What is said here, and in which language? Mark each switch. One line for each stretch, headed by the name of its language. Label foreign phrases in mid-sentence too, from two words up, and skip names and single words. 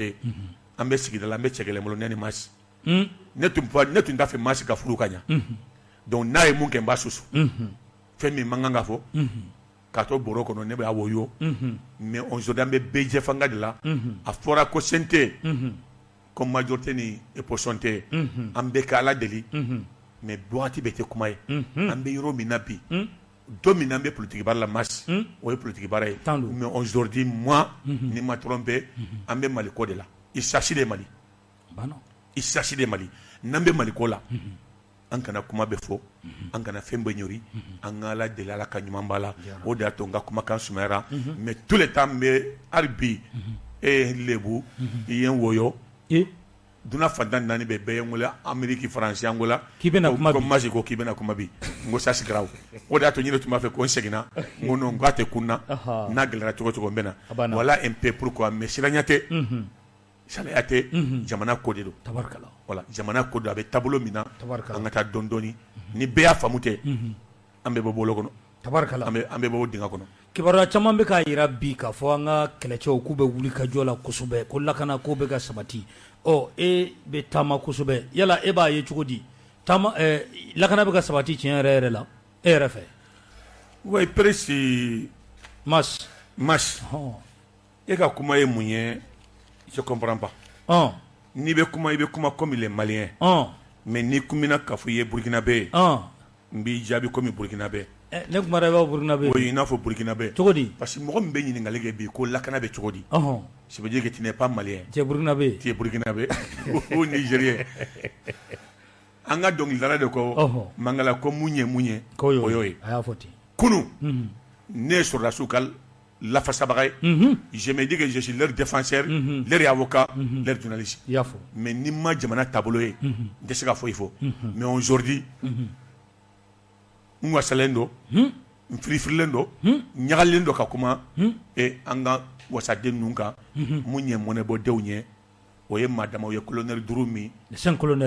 Bambara: ye an bɛ sigida la an bɛ cɛ kelen bolo ne ni Masi ne tun t'a fɛ Masi ka furu ka ɲɛ donc n'a ye mun kɛ n b'a susu fɛn min man kan ka fɔ k'a to bɔrɔ kɔnɔ ne b'a woyo
French: mais aujourd'hui
Bambara: an bɛ bɛɛ jɛ fanga de la a fɔra ko sen tɛ ko majorité ni opposition tɛ an bɛɛ ka ala deli mais wagati bɛɛ tɛ kuma ye an bɛ yɔrɔ min na bi don min na an bɛ politique baara la Masi o ye politique baara ye
French: mais aujourd'hui moi
Bambara: ni ma trompe an bɛ Mali ko de la
French: il s'agit de Mali
Bambara: il s'agit de Mali n'an bɛ Mali ko la an kana kuma bɛ fɔ an kana fɛn bɛ ɲori an ka ala deli ala ka ɲuman b'a la o de y'a to n ka kumakan sumayara
French: mais tout le temps
Bambara: n bɛ hali bi e ye n lebu i ye n woyo dunan fantan naani bɛɛ ye n wele Amérique France an wele k'i bɛna kuma bi ko Masi ko k'i bɛna kuma bi n ko
French: ça c'est grave
Bambara: o de y'a to ɲinɛ tun b'a fɛ ko n seginna n ko non n k'a tɛ kunna n'a gɛlɛra cogo cogo n bɛ na
French: voilà un peu pourquoi mais
Bambara: siranya tɛ sariya tɛ jamana ko de don voilà jamana ko don a bɛ taabolo min na an ka taa dɔɔni dɔɔni ni bɛɛ y'a faamu tɛ an bɛ bɔ bolo kɔnɔ an bɛ bɔ dingɛ kɔnɔ kibaruya caman bɛ k'a jira bi k'a fɔ an ka kɛlɛcɛw k'u bɛ wuli ka jɔ la kosɛbɛ ko lakana ko bɛ ka sabati e bɛ taama kosɛbɛ yala e b'a ye cogo di lakana bɛ ka sabati tiɲɛ yɛrɛ yɛrɛ la e yɛrɛ fɛ
French: oui Péresi
Bambara: Mas e ka kuma ye mun ye
French: je comprends pas
Bambara: n'i bɛ kuma i bɛ kuma
French: comme les Maliens mais
Bambara: n'i kumina k'a fɔ i ye Burkinabé ye n b'i jaabi comme Burkinabé ne kuma i b'a Burkinabé oui i n'a fɔ Burkinabé cogo di
French: parce que
Bambara: mɔgɔ min bɛ ɲininkali kɛ bi ko lakana bɛ cogo di
French: ça veut dire que tu n'es pas Malien tu es Burkinabé
Bambara: ou Nigérien an ka dɔnkilidala de ko Mangala ko mun ye o y'o ye a y'a fɔ ten kunun ne ye sɔrɔdasiw ka lafasabaga ye
French: je me dis que je suis leur défenseur leur avocat leur journaliste mais
Bambara: ni ma jamana taabolo ye n tɛ se ka foyi fɔ mais aujourd'hui n wasalen don n firifirilen don n ɲagalen don ka kuma an ka wasaden ninnu kan mun ɲɛ mɔnɛbɔdenw ye o ye maa dama o ye colonel 5 min